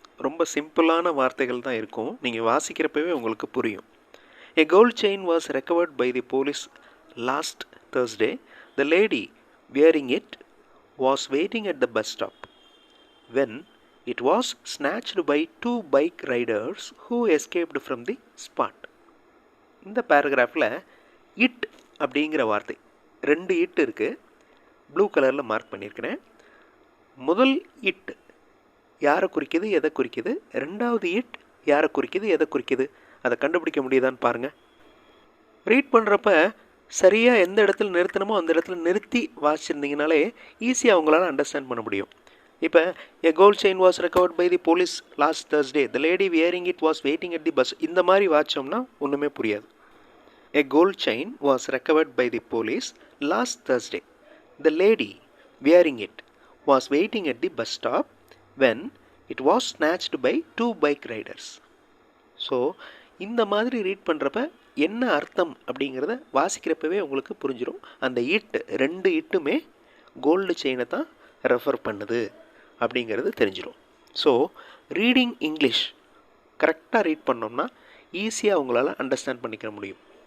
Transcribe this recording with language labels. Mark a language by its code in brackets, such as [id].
[ta] ரொம்ப சிம்பிளான வார்த்தைகள் தான் இருக்கும். நீங்கள் வாசிக்கிறப்பவே உங்களுக்கு புரியும். [en] A gold chain was recovered by the police last Thursday. The lady wearing it was waiting at the bus stop when it was snatched by two bike riders who escaped from the spot. [ta] இந்த பேராகிராஃபில் it அப்படிங்கிற வார்த்தை 2 it இருக்குது. Blue கலரில் mark பண்ணியிருக்கிறேன். முதல் it யாரை குறிக்குது, எதை குறிக்குது? ரெண்டாவது இட் யாரை குறிக்குது, எதை குறிக்குது? அதை கண்டுபிடிக்க முடியுதான்னு பாருங்கள். ரீட் பண்ணுறப்ப சரியாக எந்த இடத்துல நிறுத்தணுமோ அந்த இடத்துல நிறுத்தி வாசிச்சிருந்தீங்கனாலே ஈஸியாக அவங்களால அண்டர்ஸ்டாண்ட் பண்ண முடியும். [en] இப்போ a gold chain was recovered by the police last Thursday. The lady wearing it was waiting at the bus. [ta] இந்த மாதிரி வாச்சோம்னா ஒன்றுமே புரியாது. [en] A gold chain was recovered by the police last Thursday. The lady wearing it was waiting at the bus stop when it was snatched by two bike riders. [ta] So இந்த மாதிரி read பண்ணுறப்ப என்ன அர்த்தம் அப்படிங்கிறத வாசிக்கிறப்பவே உங்களுக்கு புரிஞ்சிடும். அந்த ரெண்டு இட்டுமே கோல்டு செயினை தான் ரெஃபர் பண்ணுது அப்படிங்கிறது தெரிஞ்சிடும். ஸோ ரீடிங் இங்கிலீஷ் கரெக்டாக ரீட் பண்ணோம்னா ஈஸியாக உங்களால் அண்டர்ஸ்டாண்ட் பண்ணிக்க முடியும்.